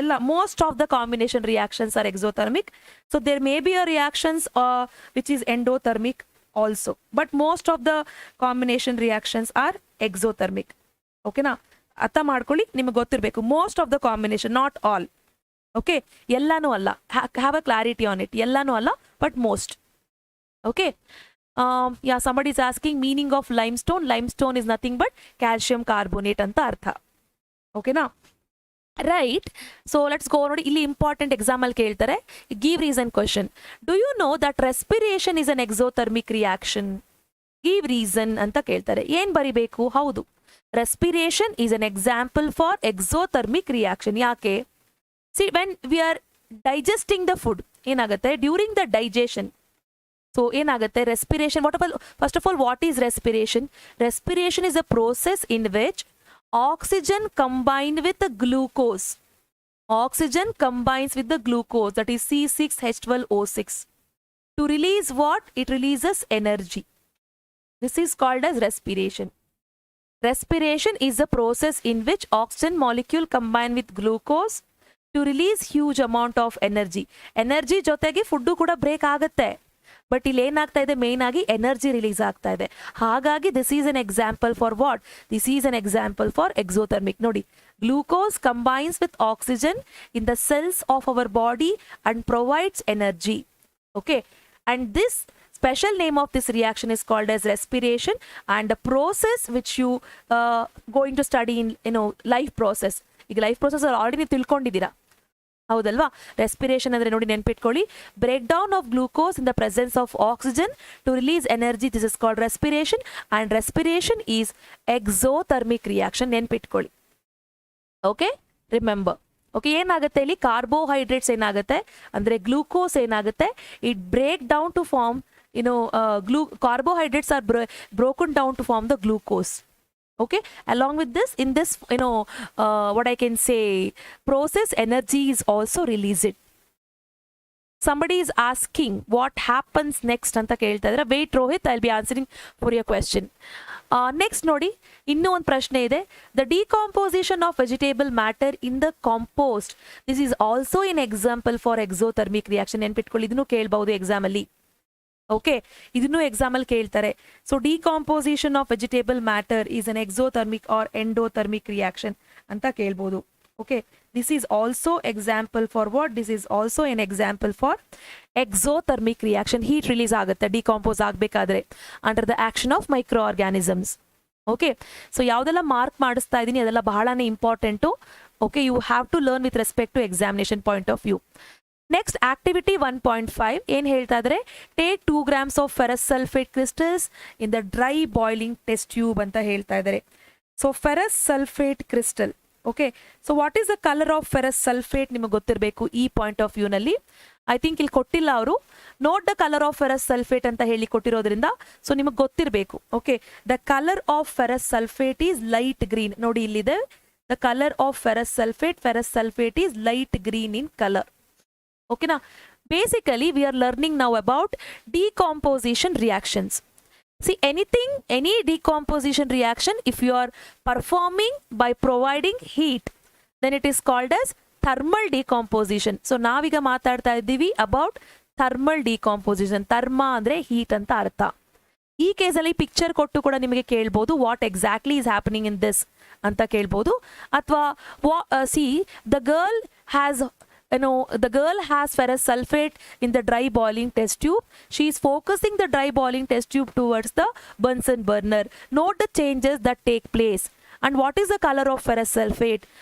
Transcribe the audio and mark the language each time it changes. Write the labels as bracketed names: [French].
[English] Most of the combination reactions are exothermic. So there may be a reactions which is endothermic also, but most of the combination reactions are exothermic. Okay na, [Kannada] ಅರ್ಥ ಮಾಡ್ಕೊಳ್ಳಿ, ನಿಮಗೆ ಗೊತ್ತಿರಬೇಕು. [English] Most of the combination, not all. Okay, [Kannada] ಎಲ್ಲಾನು ಅಲ್ಲ, [English] Have a clarity on it. [Kannada] ಎಲ್ಲಾನು ಅಲ್ಲ, [English] But most. Okay. Yeah, somebody is asking meaning of limestone. Limestone is nothing but calcium carbonate [Kannada] anta artha. [English] Okay na, right? So let's go on. Illi important example keltare, give reason question. Do you know that respiration is an exothermic reaction? Give reason [Kannada] anta keltare. Yen baribeku? Haudu, [English] respiration is an example for exothermic reaction. [Kannada] Yake? [English] See, when we are digesting the food, [Kannada] enagutte [English] during the digestion, so [Kannada] ಏನಾಗುತ್ತೆ, [English] respiration, first of all, what is respiration? Respiration is a process in which oxygen combined with the glucose. Oxygen combines with the glucose, that is C6H12O6. To release what? It releases energy. This is called as respiration. Respiration is a process in which oxygen molecule combine with glucose to release huge amount of energy. [Kannada] Energy ಜೊತೆಗೆ food ಕೂಡ break ಆಗುತ್ತೆ, but ಇಲ್ಲಿ ಏನಾಗ್ತಾ ಇದೆ, main ಆಗಿ energy release ಆಗ್ತಾ ಇದೆ. [English] ಹಾಗಾಗಿ this is an example for what? This is an example for exothermic. ನೋಡಿ, glucose combines with oxygen in the cells of our body and provides energy. Okay, and this special name of this reaction is called as respiration, and the process which you going to study in life process. ಈಗ life process already [Kannada] ನೀವು ತಿಳ್ಕೊಂಡಿದ್ದೀರಾ, ಹೌದಲ್ವಾ? [English] respiration [Kannada] ಅಂದ್ರೆ ನೋಡಿ, ನೆನ್ಪಿಟ್ಕೊಳ್ಳಿ, [English] Break down of glucose in the presence of oxygen to release energy. This is called respiration, and respiration is exothermic reaction. [Kannada] ನೆನ್ಪಿಟ್ಕೊಳ್ಳಿ. [English] Okay, remember. Okay, [Kannada] ಏನಾಗುತ್ತೆ ಇಲ್ಲಿ, [English] carbohydrates [Kannada] ಏನಾಗುತ್ತೆ ಅಂದ್ರೆ ಗ್ಲೂಕೋಸ್ ಏನಾಗುತ್ತೆ, [English] It break down to form carbohydrates are broken down to form the glucose. Okay, along with this, in this what I can say process, energy is also released. Somebody is asking what happens next [Kannada] anta kelta idare. [English] Wait Rohit, I'll be answering for your question. [Kannada] Next nodi, innu ಒಂದು ಪ್ರಶ್ನೆ ಇದೆ. [English] The decomposition of vegetable matter in the compost, this is also an example for exothermic reaction. [Kannada] ನೆನ್ಪಿಟ್ಕೊಳ್ಳಿ, ಇದನ್ನು ಕೇಳಬಹುದು exam ಅಲ್ಲಿ. Okay, ಇದನ್ನು exam ಅಲ್ಲಿ ಕೇಳ್ತಾರೆ. [English] so decomposition of vegetable matter is an exothermic or endothermic reaction [Kannada] ಅಂತ ಕೇಳ್ಬೋದು. [English] Okay, this is also example for what? This is also an example for exothermic reaction. [Kannada] Heat release ಆಗುತ್ತೆ decompose ಆಗಬೇಕಾದ್ರೆ [English] Under the action of micro organisms. [Kannada] Okay, so ಯಾವುದೆಲ್ಲ mark ಮಾಡಿಸ್ತಾ ಇದ್ದೀನಿ ಅದೆಲ್ಲ ಬಹಳನೇ important. [English] Okay, you have to learn with respect to examination point of view. Next activity 1.5 [Kannada] ಏನು ಹೇಳ್ತಾ ಇದ್ರೆ, [English] take 2 grams of ferrous sulphate crystals in the dry boiling test tube [Kannada] ಅಂತ ಹೇಳ್ತಾ ಇದ್ದಾರೆ. [English] So ferrous sulphate crystal. Okay, so what is the colour of ferrous sulphate [Kannada] ನಿಮಗೆ ಗೊತ್ತಿರಬೇಕು ಈ point of ವ್ಯೂನಲ್ಲಿ. [English] I think [Kannada] ಇಲ್ಲಿ ಕೊಟ್ಟಿಲ್ಲ ಅವರು, [English] note the colour of ferrous sulphate [Kannada] ಅಂತ ಹೇಳಿ ಕೊಟ್ಟಿರೋದ್ರಿಂದ ಸೊ ನಿಮಗೆ ಗೊತ್ತಿರಬೇಕು. [English] Okay, the colour of ferrous sulphate is light green. [Kannada] ನೋಡಿ ಇಲ್ಲಿದೆ, [English] The colour of ferrous sulphate is light green in colour. Okay, now basically we are learning now about decomposition reactions. See, any decomposition reaction, if you are performing by providing heat, then it is called as thermal decomposition. So [Kannada] naviga ಮಾತಾಡ್ತಾ ಇದ್ದೀವಿ [English] about thermal decomposition. [Kannada] therma ಅಂದ್ರೆ heat ಅಂತ ಅರ್ಥ. ಈ ಕೇಸಲ್ಲಿ picture ಕೊಟ್ಟು ಕೂಡ ನಿಮಗೆ ಕೇಳ್ಬೋದು, [English] what exactly is happening in this [Kannada] ಅಂತ ಕೇಳ್ಬೋದು. [English] ಅಥವಾ see the girl has the girl has ferrous sulfate in the dry boiling test tube. She is focusing the dry boiling test tube towards the Bunsen burner. Note the changes that take place. And what is the color of ferrous sulfate?